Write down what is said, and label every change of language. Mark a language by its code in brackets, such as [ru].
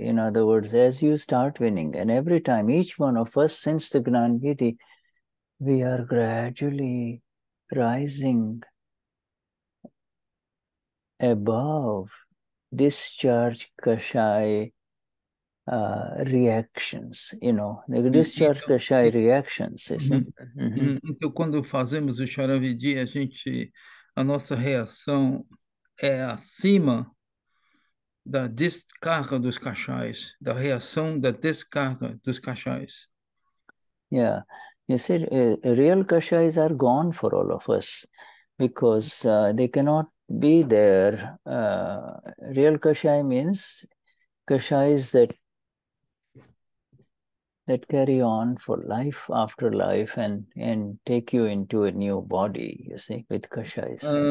[en] In other words, as you start winning, and every time, each one of us, since the Gnan Vidhi, we are gradually rising above discharge kashaya reactions, the discharge kashaya reactions. [pt] Então, quando fazemos o Charavidi, a nossa reação é acima da descarga dos kashayas, da reação da descarga dos kashayas. [en] Yeah, you see, real kashayas are gone for all of us because they cannot be there. Real kashaya means kashayas that carry on for life after life and take you into a new body, you see, with kashayas.